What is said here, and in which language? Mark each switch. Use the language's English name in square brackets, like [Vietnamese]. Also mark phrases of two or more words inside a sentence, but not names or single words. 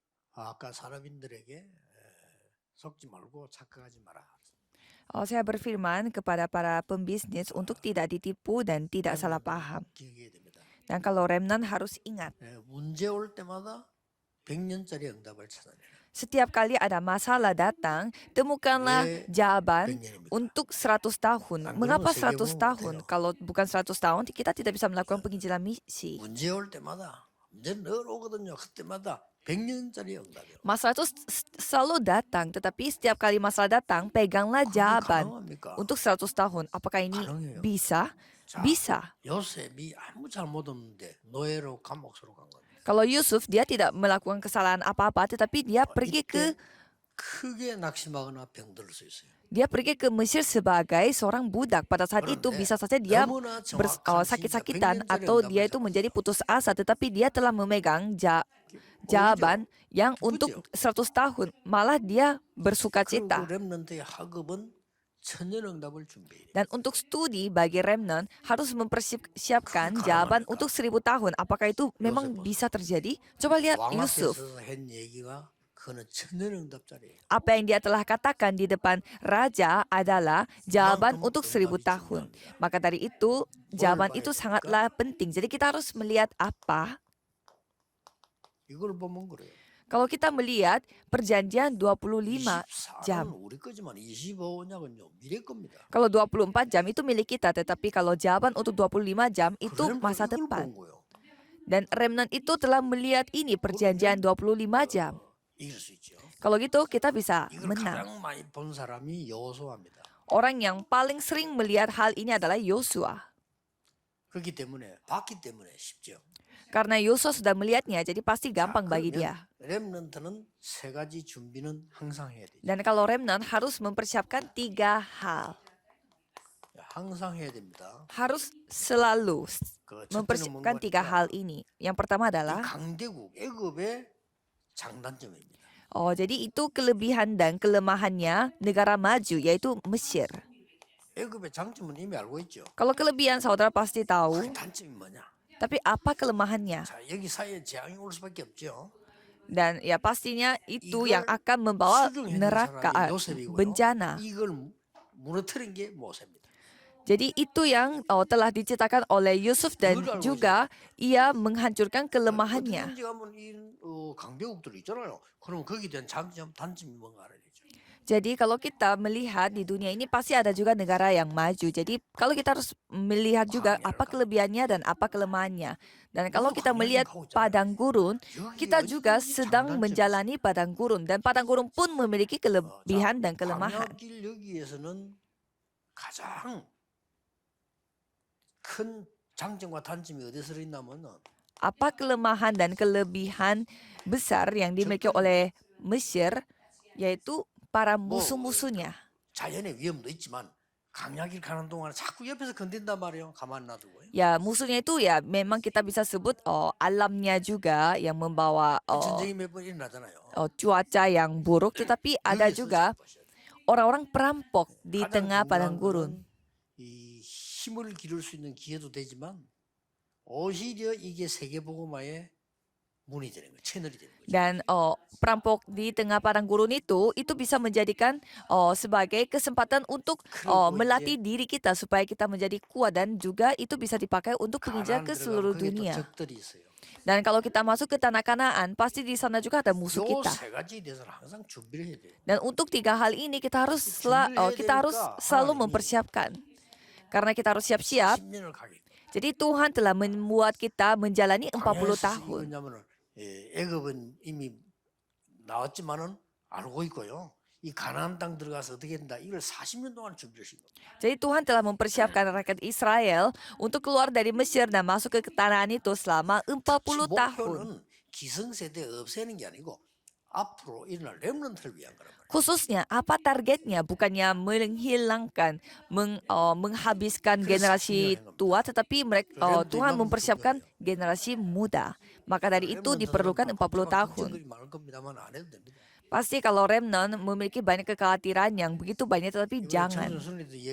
[Korean] 아까 사람인들에게 속지 말고 착각하지 마라. [Indonesian] Saya berfirman kepada para pembisnis untuk tidak ditipu dan tidak salah paham. [Korean] 기억해야 됩니다. [Indonesian] Dan kalau remnant harus ingat, [Korean] 문제 올 때마다 100년짜리 응답을 찾아내라. [Indonesian] setiap kali ada masalah datang, temukanlah [Korean] 왜 [Indonesian] jawaban [Korean] 100년입니까? [Indonesian] untuk 100 tahun. [Korean] 안 [Indonesian] Mengapa [Korean] 그러면 100 세계복음 [Indonesian] tahun? [Korean] 못해요. [Indonesian] Kalau bukan 100 tahun, kita tidak bisa melakukan penginjilan misi. [Korean] 문제 올 때마다 문제 늘 오거든요. 그때마다 100년짜리 응답이에요. [Indonesian] Masalah itu selalu datang, tetapi setiap kali masalah datang, peganglah [Korean] 그게 [Indonesian] jawaban [Korean] 가능합니까? [Indonesian] untuk 100 tahun. Apakah ini [Korean] 가능해요. [Indonesian] bisa? [Korean] 자, [Indonesian] Bisa. [Korean] 요셉이 아무 잘못 없는데 노예로 감옥으로 간 겁니다. [Indonesian] Kalau Yusuf, dia tidak melakukan kesalahan apa-apa, tetapi dia pergi ke [Korean] 이때 크게 낙심하거나 병들 수 있어요. [Indonesian] Mesir sebagai seorang budak. Pada saat itu [Korean] 그런데 [Indonesian] bisa saja dia [Korean] 너무나 정확한 [Indonesian] sakit-sakitan [Korean] 진짜 [Indonesian] atau [Korean] 100년짜리 [Indonesian] dia itu [Korean] 응답을 [Indonesian] menjadi putus asa, tetapi dia telah memegang [Korean] 잡았어요. [Indonesian] jawaban yang [Korean] 기쁘죠? [Indonesian] untuk 100 tahun. Malah dia bersuka [Korean] 그리고 [Indonesian] cita. [Korean] 렘넌트의 학업은 천년 응답을 준비해야 돼요. [Indonesian] Dan untuk studi bagi remnant harus mempersiapkan jawaban untuk 1000 tahun. Apakah itu memang bisa terjadi? Coba lihat [Korean] 왕 [Indonesian] Yusuf. [Korean] 앞에서 한 얘기가 그는 천년 응답짜리예요. [Indonesian] Apa yang dia telah katakan di depan raja adalah jawaban untuk 1000 tahun. Maka dari itu, jawaban itu sangatlah penting. Jadi kita harus melihat apa? [Korean] 이걸 보면 그래요. [Indonesian] Kalau kita melihat perjanjian 25 jam. [Korean] 24는 우리 거지만 25년은요 미래 겁니다. [Indonesian] Kalau 24 jam itu milik kita, tetapi kalau jawaban untuk 25 jam itu masa [Korean] 이걸 [Indonesian] depan. [Korean] 본 거예요. [Indonesian] Dan remnant itu telah melihat ini perjanjian 25 jam. [Korean] 이길 수 있죠. [Indonesian] Kalau gitu kita bisa [Korean] 이걸 [Indonesian] menang. [Korean] 가장 많이 본 사람이 여호수아입니다. [Indonesian] Orang yang paling sering melihat hal ini adalah Yosua. [Korean] 그렇기 때문에 봤기 때문에 쉽죠. [Indonesian] Karena Yosua sudah melihatnya, jadi pasti gampang bagi dia. [Korean] 렘넌트는 세 가지 준비는 항상 해야 돼요. [Indonesian] Dan kalau remnant harus mempersiapkan 3 hal. [Korean] 항상 해야 됩니다. [Indonesian] Harus selalu [Korean] 그 [Indonesian] mempersiapkan 3 hal ini. Yang pertama [Korean] 이 [Indonesian] adalah, [Korean] 강대국 애굽의 장단점입니다. [Indonesian] jadi itu kelebihan dan kelemahannya negara maju, yaitu Mesir. [Korean] 애굽의 장점은 이미 알고 있죠. [Indonesian] Kalau kelebihan saudara pasti tahu, [Korean] 그 단점이 뭐냐? [Indonesian] tapi apa kelemahannya? [Korean] 자, 여기 사이에 재앙이 올 수밖에 없죠. [Indonesian] Dan ya pastinya itu yang akan membawa neraka, bencana. [Korean] 이걸 무너뜨린 게 모세입니다. [Indonesian] Jadi itu yang telah diceritakan oleh Yusuf dan juga ia menghancurkan kelemahannya. 어디든지 가면 이 강대국들 있잖아요. 그럼 거기에 대한 장점, 단점이 뭔가 알아야 되죠. Jadi kalau kita melihat di dunia ini pasti ada juga negara yang maju. Jadi kalau kita harus melihat juga apa kelebihannya dan apa kelemahannya. Dan kalau kita melihat padang gurun, kita juga sedang menjalani padang gurun. Dan padang gurun pun memiliki kelebihan dan kelemahan. [Korean] 광야길 여기에서는 가장 큰 장점과 단점이 어디서 있냐면은 [Indonesian] Apa kelemahan dan kelebihan besar yang dimiliki oleh Mesir, yaitu para musuh-musuhnya. [Korean] 자연의 위험도 있지만 강야길 가는 동안 자꾸 옆에서 건든단 말이에요. 가만 놔두고요. [Indonesian] Ya, musuhnya itu ya memang kita bisa sebut alamnya juga yang membawa [Korean] 전쟁이 몇 번 일어나잖아요. [Indonesian] cuaca yang buruk, tetapi ada juga orang-orang perampok di tengah padang gurun. [Korean] 이 힘을 기를 수 있는 기회도 되지만 오히려 이게 세계복음화의 문이 되는 거예요. 채널이 되는 거죠. [Indonesian] Dan perampok di tengah padang gurun itu bisa menjadikan sebagai kesempatan untuk melatih diri kita supaya kita menjadi kuat, dan juga itu bisa dipakai untuk penginjilan ke seluruh dunia. [Korean] 적들이 있어요. [Indonesian] Dan kalau kita masuk ke tanah Kanaan, pasti di sana juga ada musuh kita. [Korean] 세 가지에 대해서는 항상 준비를 해야 돼요. [Indonesian] Dan untuk 3 hal ini kita harus selalu mempersiapkan. Karena kita harus siap-siap. [Korean] 10년을 가게. [Indonesian] Jadi Tuhan telah membuat kita menjalani 40 tahun. [Korean] 왜냐면은 애굽은 이미 나왔지만은 알고 있고요. 이 가나안 땅 들어가서 어떻게 된다. 이걸 40년 동안 준비를 하신 겁니다. [Indonesian] Jadi Tuhan telah mempersiapkan rakyat Israel untuk keluar dari Mesir dan masuk ke tanah itu selama 40 tahun. [Korean] 목표는 기성세대 없애는 게 아니고 앞으로 일어날 렘넌트를 위한 거란 말이에요. [Indonesian] Khususnya apa targetnya? Bukannya menghilangkan, menghabiskan generasi tua, tetapi Tuhan mempersiapkan generasi muda. Maka dari itu diperlukan 40 tahun. [Korean] 많을 겁니다만 안 해도 됩니다. [Indonesian] Pasti kalau remnant memiliki banyak kekhawatiran yang begitu banyak, tetapi jangan.